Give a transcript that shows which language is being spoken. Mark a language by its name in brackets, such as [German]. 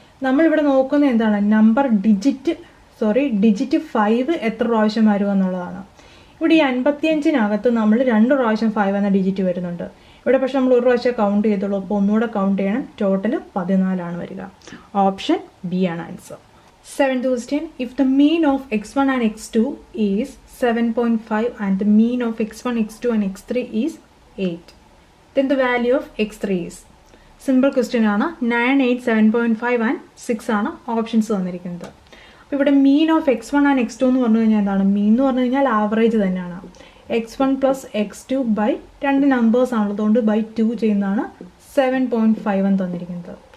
[Malayalam] നമ്മളിവിടെ നോക്കുന്നത് എന്താണ്, നമ്പർ ഡിജിറ്റ് 5 എത്ര പ്രാവശ്യം വരുമോ എന്നുള്ളതാണ്. ഇവിടെ ഈ 55-നകത്ത് നമ്മൾ 2 പ്രാവശ്യം 5 എന്ന ഡിജിറ്റ് വരുന്നുണ്ട്. ഇവിടെ പക്ഷെ നമ്മൾ 1 പ്രാവശ്യം കൗണ്ട് ചെയ്തുള്ളൂ, അപ്പോൾ ഒന്നുകൂടെ കൗണ്ട് ചെയ്യണം. ടോട്ടൽ 14 ആണ് വരിക. ഓപ്ഷൻ ബി ആണ് answer. [English] 7th question, if the mean of x1 and x2 is 7.5 and the mean of x1, x2 and x3 is 8. Then the value of x3 is. Simple question ആണ്. [Malayalam] 9, 8, 7.5 and 6 ആണ് options തന്നിരിക്കുന്നത്. അപ്പോൾ ഇവിടെ mean of x1 and x2 എന്ന് പറഞ്ഞു കഴിഞ്ഞാൽ എന്താണ്? മീൻ എന്ന് പറഞ്ഞു കഴിഞ്ഞാൽ ആവറേജ് തന്നെയാണ്. x1 പ്ലസ് x2 ബൈ രണ്ട് നമ്പേഴ്സ് ആണുള്ളതുകൊണ്ട് ബൈ 2 ചെയ്യുന്നതാണ് 7.5 എന്ന് തന്നിരിക്കുന്നത്.